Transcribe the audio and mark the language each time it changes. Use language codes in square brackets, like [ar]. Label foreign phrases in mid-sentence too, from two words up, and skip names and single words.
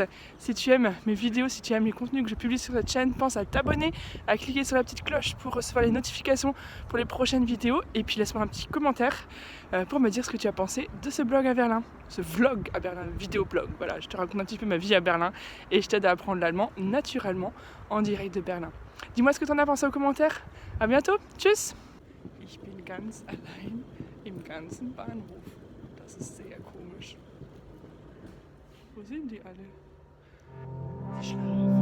[fr] Si tu aimes mes vidéos, si tu aimes les contenus que je publie sur cette chaîne, pense à t'abonner, à cliquer sur la petite cloche pour recevoir les notifications pour les prochaines vidéos. Et puis laisse-moi un petit commentaire pour me dire ce que tu as pensé de ce blog à Berlin. Ce vlog à Berlin, vidéo-blog. Voilà, je te raconte un petit peu ma vie à Berlin et je t'aide à apprendre l'allemand naturellement en direct de Berlin. Dis-moi ce que tu en as pensé aux commentaires. À bientôt. [de] Tschüss. Ich bin ganz allein im ganzen Bahnhof. Das ist sehr komisch. Wo sind die alle? Die schlafen.